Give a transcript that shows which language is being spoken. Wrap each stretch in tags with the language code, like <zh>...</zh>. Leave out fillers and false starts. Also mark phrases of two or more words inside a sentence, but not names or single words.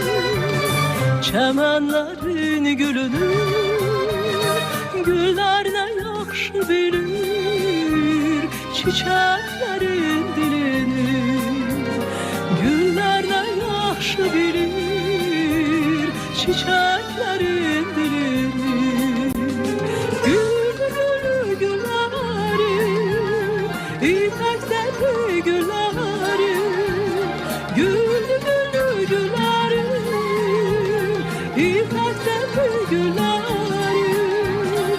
<az>çəmənlərin gülünü, güllər nə yaxşı bilir çiçəklərin dilini. yaxşı bilir çiçeklerin dilini.</az> <tr>Güldü gülü güllerim, ipekten güllerim. Güldü gülü güllerim, ipekten güllerim.</tr>